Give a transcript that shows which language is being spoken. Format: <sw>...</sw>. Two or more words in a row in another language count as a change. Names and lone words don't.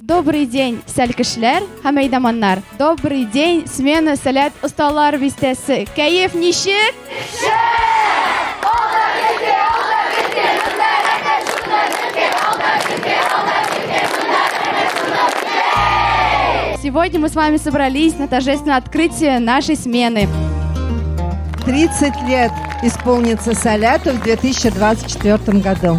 <ru>Добрый день,</ru> <tt>сәлкешләр һәм әйдәманнар.</tt> <ru>Добрый день, смена</ru> <tt>сәләт осталар бистәсе. Кәеф ничек?</tt> <ru>Сегодня мы с вами собрались на торжественное открытие нашей смены. 30 лет исполнится Саляту в 2024 году.</ru>